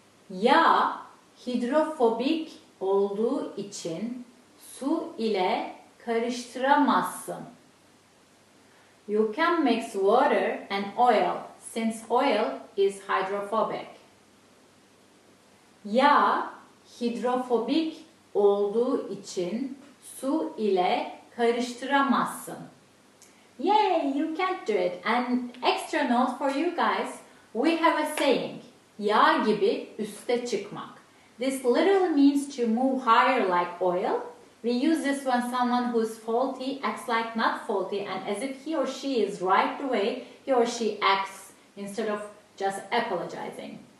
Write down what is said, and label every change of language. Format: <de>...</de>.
<tr>Yağ hidrofobik olduğu için su ile karıştıramazsın.</tr> <en>You can mix water and oil since oil is hydrophobic.</en> <tr>Yağ hidrofobik olduğu için su ile karıştıramazsın.</tr> <en>Yay, you can't do it. And extra note for you guys, we have a saying.</en> <tr>Yağ gibi üste çıkmak.</tr> <en>This literally means to move higher like oil. We use this when someone who's faulty acts like not faulty, and as if he or she is right the way he or she acts instead of just apologizing.</en>